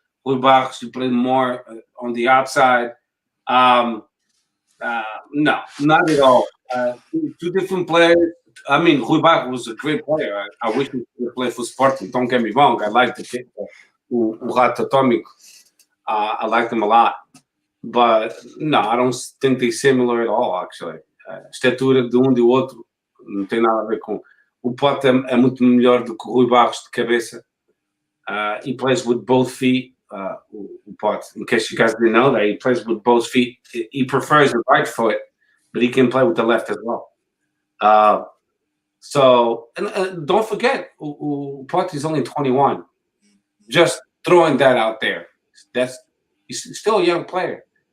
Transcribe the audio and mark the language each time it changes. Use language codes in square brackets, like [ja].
[en] Rui Barros, he plays more on the outside. No, not at all. 2 different players. I mean, Rui Barros was a great player. I wish he could play for Sporting. Don't get me wrong. I like the kid, o Rato Atomico. I liked him a lot. But no, I don't think they're similar at all, actually. [pt] A estatura de um e do outro não tem nada a ver com. O Pote é muito melhor do que o Rui Barros de cabeça. [en] He plays with both feet. O Pote, in case you guys didn't know that, he plays with both feet. He prefers the right foot, but he can play with the left as well. So, and don't forget, Pote is only 21. Just throwing that out there. He's still a young player.